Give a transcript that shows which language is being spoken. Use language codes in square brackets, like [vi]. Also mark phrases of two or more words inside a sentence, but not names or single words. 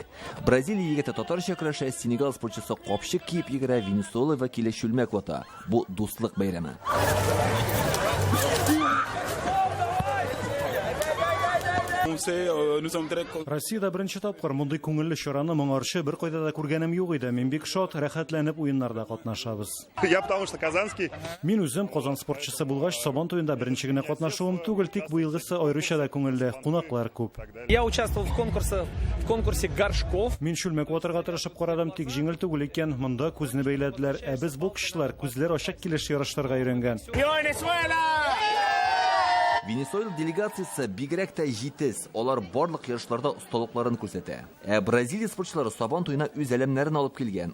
[tt] Бразилия егете татарча көрәшә, Сенегал спортчысы капчык киеп йөгерә, Венесуэла вәкиле чүлмәк вата. Бу дуслык бәйрәме. Россиядә беренче тапкыр мондый күңелле чараны моңарчы бер кайда да күргәнем юк иде. Мин бик шат, рәхәтләнеп уеннарда катнашабыз. [ru] Я потому что казанский. [tt] Мин үзем Казан спортчысы булгач, Сабан туенда беренче генә катнашуым түгел, тик бу елгысы аеруча да күңелле, кунаклар күп. [ru] Я участвовал в конкурсе горшков. [tt] Мин чүлмәк ватырга тырышып карадым, тик җиңел түгел икән. Монда күзне бәйләделәр, ә без боксчылар күзләр ачык килеш ярышларга өйрәнгән. Венесуэла делегациясе бигрәк тә җитез, алар барлык ярышларда осталыкларын күрсәтә. Ә Бразилия спортчылары Сабан туена үз әлемнәрен алып килгән.